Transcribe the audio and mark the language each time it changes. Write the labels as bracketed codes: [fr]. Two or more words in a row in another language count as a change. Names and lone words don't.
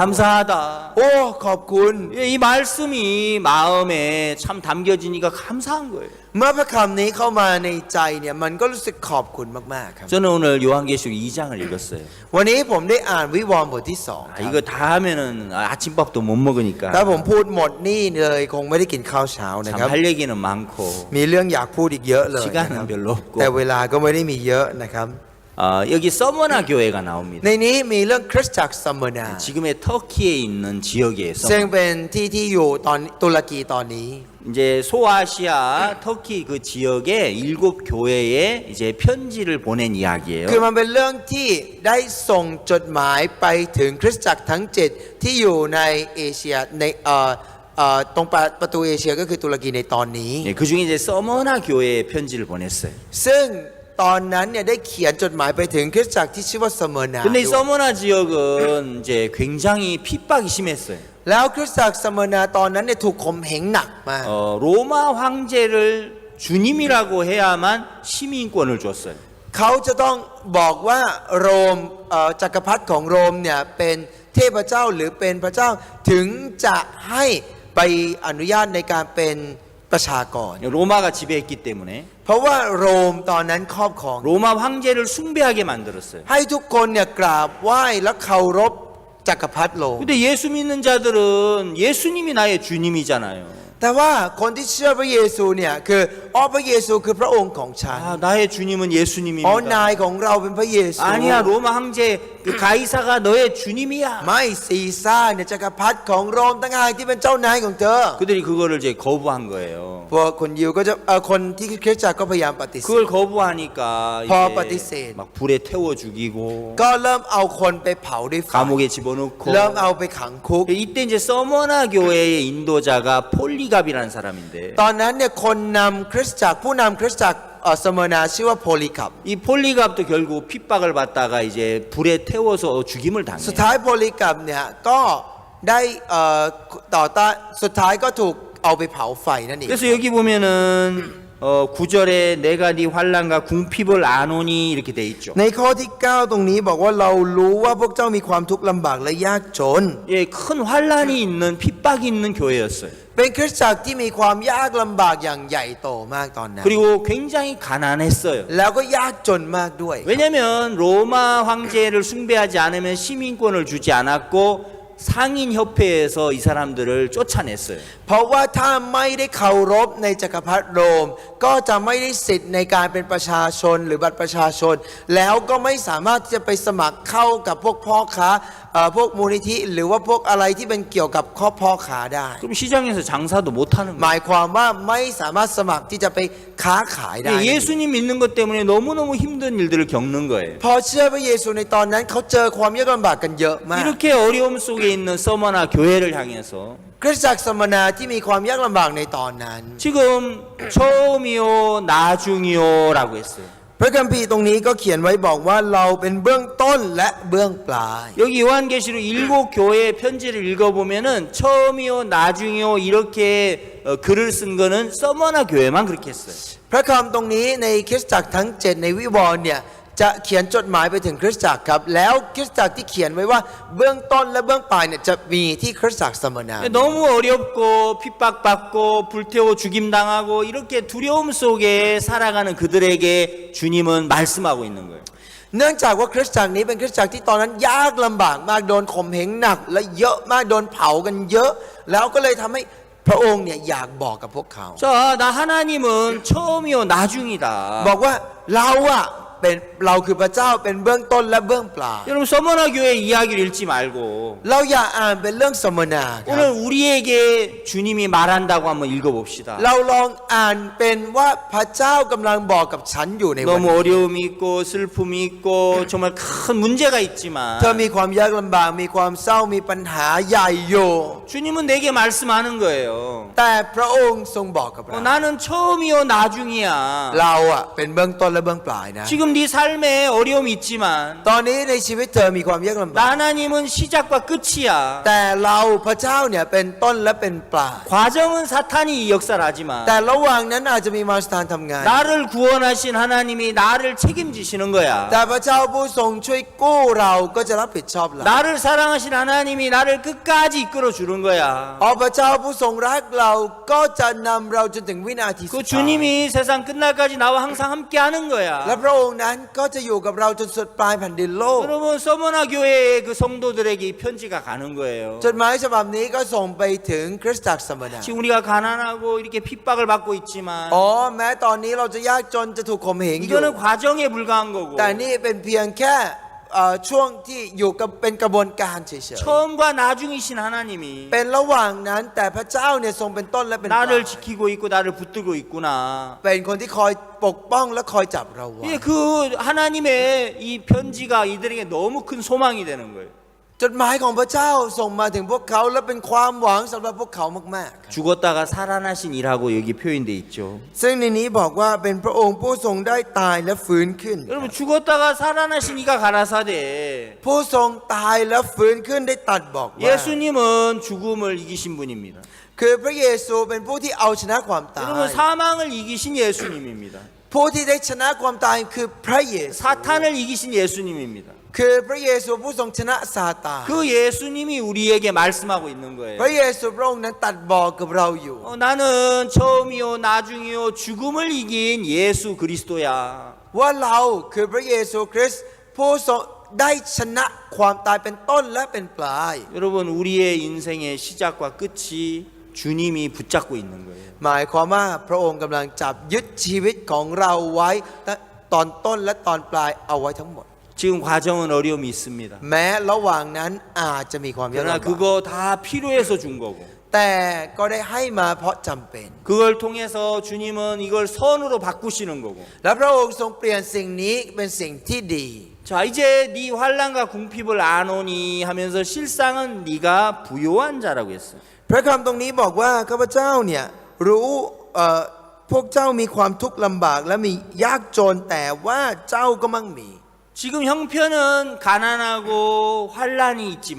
[ko] 야, 감사하다. [th] โอ้ขอบคุณ [ko] 이 말씀이 마음에 참 담겨지니까 감사한 거예요. [th] เมื่อพระคำนี้เข้ามาในใจเนี่ยมันก็รู้สึกขอบคุณมากๆครับ [ko] 저는 오늘 요한계시록 2장을 읽었어요. [th] วันนี้ผมได้อ่านวิวรณ์บทที่สองค [ko] 아, [th] รับ [ko] 이거 다 하면은 아침밥도 못 먹으니까 [th] ถ้าผมพูดหมดนี่เลยคงไม่ได้กินข้าวเช้านะ [ko] 참 [th] ครับ [ko] 할 얘기는 많고 [th] มีเรื่องอยากพูดอีกเยอะเลยนะครับ [ko] 시간은 별로 없고 [th] แต่เวลาก็ไม่ได้มีเยอะนะครับ [ko] 여기 서머나 교회가 나옵니다. [th] ในนี้มีเรื่องคริสตจักรซัมเมอร์นา [ko] 지금의 터키에 있는 지역에 [th] ซึ่ง [ko] 서머나. [th] เป็นที่อยู่ตอนตุรกีตอนนี้ [ko] 이제 소아시아 터키 그 지역에 7교회에 이제 편지를 보낸 이야기예요. [th] คือมันเป็นเรื่องที่ได้ส่งจดหมายไปถึงคริสตจักรทั้ง 7 ที่อยู่ในเอเชียในตรงประตูเอเชียก็คือตุรกีในตอนนี้ [ko] 예, 그 중에 이제 서머나 교회에 편지를 보냈어요. [th] ซึ่งตอนนั้นเนี่ยได้เขียนจดหมายไปถึงคริสตจักรที่ชื่อว่าสเมอร์นา [ko] 근데 이 서머나 지역은 이제 굉장히 핍박이 심했어요. [th] แล้วคริสตจักรสเมอร์นาตอนนั้นเนี่ยถูกข่มเหงหนักมาก [ko] 로마 황제를 주님이라고 해야만 시민권을 줬어요. [th] เขาจะต้องบอกว่าโรมจักรพรรดิของโรมเนี่ยเป็นเทพเจ้าหรือเป็นพระเจ้าถึงจะให้ใบอนุญาตในการเป็นประชากร [ko] 로마가 지배했기 때문에 [th] เพราะว่าโรมตอนนั้นครอบครอง [ko] 로마 황제를 숭배하게 만들었어요. [th] ให้ทุกคนเนี่ยกราบไหว้และเคารพจักรพรรดิโรม [ko] 근데 예수 믿는 자들은 예수님이 나의 주님이잖아요. [th] แต่ว่าคนที่เชื่อพระเยซูเนี่ยคือพระเยซูคือพระองค์ของฉัน [ko] 아, 나의 주님은 [th] น [ko] 예수님입니다. [th] ายของเราเป็นพระเยซู [ko] 아니야, 로마 황제 그 가이사가 너의 주님이야. [th] ไม่ซีซ่าเนี่ยจักรพรรดิของโรมต่างหากที่เป็นเจ้านายของเธอ [ko] 그들이 그거를 이제 거부한 거예요. [th] พวกคนยิวก็จะคนที่คริสตจักรก็พยายามปฏิเสธ [ko] 그걸 거부하니까 버버디셋. 이제 막 불에 태워 죽이고 [th] ก็เริ่มเอาคนไปเผาด้วยไฟ [ko] 감옥에 집어넣고 [th] เริ่มเอาไปขังคุก [ko] 이때 이제 서머나 교회의 인도자가 폴리갑이라는 사람인데 [th] ตอนนั้นเนี่ยคนนำคริสตจักรผู้นำคริสตจักรสเมอร์นาชื่อว่าโพลีคับ [ko] 이 폴리갑도 결국 핍박을 받다가 이제 불에 태워서 죽임을 [th] สุด [ko] 당해요. [th] ท้ายโพลีคับเนี่ยก็ได้ต่อต้านสุดท้ายก็ถูกเอาไปเผาไฟนั่นเอง [ko] 그래서 여기 보면은 9절에 내가 네 환난과 궁핍을 아노니 이렇게 돼 있죠. [th] ในข้อที่ 9 ตรงนี้บอกว่าเรารู้ว่าพวกเจ้ามีความทุกข์ลำบากและยากจน [ko] 예, 큰 환난이 있는 핍박이 있는 교회였어요. [th] เป็นคริสตจักรที่มีความยากลำบากอย่างใหญ่โตมากตอนนั้น [ko] 그리고 굉장히 가난했어요. [th] แล้วก็ยากจนมากด้วย [ko] 왜냐하면 로마 황제를 숭배하지 않으면 시민권을 주지 않았고 상인 협회에서 이 사람들을 쫓아냈어요. [th] เพราะว่าถ้าไม่ได้เคารพในจักรพรรดิโรม ก็จะไม่ได้สิทธิ์ในการเป็นประชาชนหรือบัตรประชาชน แล้วก็ไม่สามารถที่จะไปสมัครเข้ากับพวกพ่อค้าพวกมูลนิธิหรือว่าพวกอะไรที่เป็นเกี่ยวกับข้อพ่อค้าได้ [ko] 그럼 시장에서 장사도 못하는 [th] ห [ko] 거예요. [th] มายความว่าไม่สามารถสมัครที่จะไปค้าขายได้ [ko] 예수님 믿는 것 때문에 너무너무 힘든 일들을 겪는 거예요. [th] พอเชื่อพระเยซูในตอนนั้นเขาเจอความยากลำบากกันเยอะมาก [ko] 이렇게 어려움 속에 있는 서머나 교회를 향해서 [th] คริสตจักรสมณะที่มีความยากลำบากในตอนนั้น [ko] 지금 처음이요 나중이요라고 했어요. [th] พระคัมภีร์ตรงนี้ก็เขียนไว้บอกว่าเราเป็นเบื้องต้นและเบื้องปลาย [ko] 여기 요한계시록 7교회의 편지를 읽어보면은 처음이요 나중이요 이렇게 글을 쓴 거는 서머나 교회만 그렇게 했어요. [th] พระคำตรงนี้ในคริสตจักรทั้ง 7 ในวิวรณ์เนี่ยจะเขียนจดหมายไปถึงคริสตจักรครับแล้วคริสตจักรที่เขียนไว้ว่าเบื้องต้นและเบื้องปลายเนี่ยจะมีที่คริสตจักรสมณะ [ko] 너무 어렵고 핍박받고 불태워 죽임당하고 이렇게 두려움 속에 살아가는 그들에게 주님은 말씀하고 있는 거예요. [th] เนื่องจากว่าคริสตจักรนี้เป็นคริสตจักรที่ตอนนั้นยากลำบากมากโดนข่มเหงหนักและเยอะมากโดนเผากันเยอะ แล้วก็เลยทำให้พระองค์เนี่ยอยากบอกกับพวกเขา [ko] 자, 나 하나님은 처음이요 나중이다. [th] บอกว่าเราอะเป็นเราคือพระเจ้าเป็นเบื้องต้นและเบื้องปลาย [ko] 여러분 서머나 교회 이야기를 읽지 말고 [th] เราอย่าอ่านเป็นเรื่องสมณะครับ [ko] 오늘 우리에게 주님이 말한다고 한번 읽어봅시다. [th] เราลองอ่านเป็นว่าพระเจ้ากำลังบอกกับฉันอยู่ในวัน [ko] 너무 [th] นี้ [ko] 어려움이 있고 슬픔이 있고 정말 큰 문제가 있지만 [th] เธอมีความยากลำบากมีความเศร้ามีปัญหาใหญ่อยู่ [ko] 주님은 내게 말씀하는 거예요. [th] แต่พระองค์ทรงบอกกับเรา [ko] 나는 처음이요 나중이야. [th] เราอะเป็นเบื้องต้นและเบื้องปลายนะ [ko] 지금 지금 네 삶에 어려움이 있지만 [th] ตอนนี้ในชีวิตเธอมีความยากลำบาก [ko] 하나님은 시작과 끝이야. [th] แต่เราพระเจ้าเนี่ยเป็นต้นและเป็นปลาย [ko] 과정은 사탄이 역사를 [th] แต่ [ko] 하지만 [th] ระหว่างนั้นอาจจะมีมารซาตานทำงาน [ko] 나를 구원하신 하나님이 나를 책임지시는 거야. [th] แต่พระเจ้าผู้ทรงช่วยกู้เราก็จะรับผิดชอบเรา [ko] 나를 사랑하신 하나님이 나를 끝까지 이끌어 주는 거야. [th] พระเจ้าผู้ทรงรักเราก็จะนำเราจนถึงวินาที [ko] 그 [th] สุดท้าย [ko] 주님이 세상 끝날까지 나와 항상 함께 하는 [th] และ [ko] 거야. [th] พระองค์นั้นก็จะอยู่กับเราจนสุดปลายแผ่นดินโลก [ko] 여러분 서머나 교회의 그 성도들에게 이 편지가 가는 거예요. [th] จดหมายฉบับนี้ก็ส่งไปถึงคริสตจักรสมณะ [ko] 지금 우리가 가난하고 이렇게 핍박을 받고 있지만 [th] แม้ตอนนี้เราจะยากจนจะถูกข่มเหงอยู่ [ko] 이거는 과정에 불과한 거고 [th] แต่นี่เป็นเพียงแค่ช่วงที่อยู่กับเป็นกระบวนการเฉย [ko] 처음과 나중이신 하나님이 [th] ๆเป็นระหว่างนั้นแต่พระเจ้าเนี่ยทรงเป็นต้นและเป็นปลาย [ko] 나를 지키고 있고 나를 붙들고 있구나. [th] เป็นคนที่คอยปกป้องและคอยจับเราไว้ [ko] 예, 그 하나님의 이 편지가 이들에게 너무 큰 소망이 되는 거예요. [th] จดหมายของพระเจ้าส่งมาถึงพวกเขาและเป็นความหวังสำหรับพวกเขามาก [ko] 죽었다가 살아나신 일하고 여기 표현돼 있죠. [th] ๆซึ่งในนี้บอกว่าเป็นพระองค์ผู้ทรงได้ตายและฟื้นขึ้น [ko] 여러분 죽었다가 살아나신 이가 가라사대 [th] ผู้ทรงตายและฟื้นขึ้นได้ตรัดบอกว่า [ko] 예수님은 죽음을 이기신 분입니다. [th] คือพระเยซูเป็นผู้ที่เอาชนะความตาย [ko] 여러분 사망을 이기신 예수님입니다. [th] ผู้ที่ได้ชนะความตายคือพระเยซู [ko] 사탄을 이기신 예수님입니다. [th] คือพระเยซูผู้ทรงชนะซาตาน [ko] 그 예수님이 우리에게 말씀하고 있는 [th] พ [ko] 거예요. [th] ระเยซูพระองค์นั้นตรัดบอกกับเราอยู่ [ko] 나는 처음이요 나중이요 죽음을 이긴 예수 그리스도야. [th] ว่าเราคือพระเยซูคริสต์ผู้ทรงได้ชนะความตายเป็นต้นและเป็นปลาย [ko] 여러분 우리의 인생의 시작과 끝이 주님이 붙잡고 있는 거예요. [th] หมายความว่าพระองค์กำลังจับยึดชีวิตของเราไว้ตอนต้นและตอนปลายเอาไว้ทั้งหมด [ko] 지금 과정은 어려움이 있습니다. [th] แม้ระหว่างนั้นอาจจะมีความยากลำ [ko] 그러나 [th] บาก [ko] 그거 다 필요해서 준 거고 [th] แต่ก็ได้ให้มาเพราะจำเป็น [ko] 그걸 통해서 주님은 이걸 선으로 바꾸시는 거고 [th] และพระองค์ทรงเปลี่ยนสิ่งนี้เป็นสิ่งที่ดี [ko] 자 이제 네 환난과 궁핍을 아노니 하면서 실상은 네가 부요한 자라고 했어요. [th] พระคำตรงนี้บอกว่าข้าพเจ้าเนี่ยรู้พวกเจ้ามีความทุกข์ลำบากและมียากจนแต่ว่าเจ้าก็มั่งมี [ko] 지금 형편은 가난하고 환난이 있지만